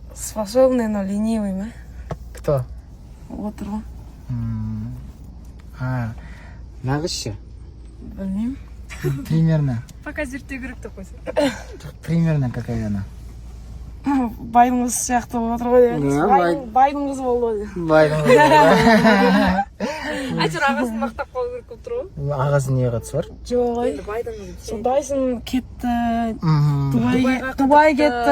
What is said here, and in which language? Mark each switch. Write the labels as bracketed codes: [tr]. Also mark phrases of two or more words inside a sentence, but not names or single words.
[ru] способный, но ленивый, ма? Кто? Вот он. [kk] Нағыз ше? Білмеймін. [ru] Примерно. [kk] Пока зерттеу керек деп қойсын. [ru] Примерно какая она? [kk] Байдың қызы сияқты болып отыр ғой деп. Байдың қызы болды ғой деп. Байдың. Әйтеуір ағасын мақтап қалу керек болып тұр ғой. Ағасы не қатысы бар? Жоқ ой. Дайсон кетті. Дубай кетті.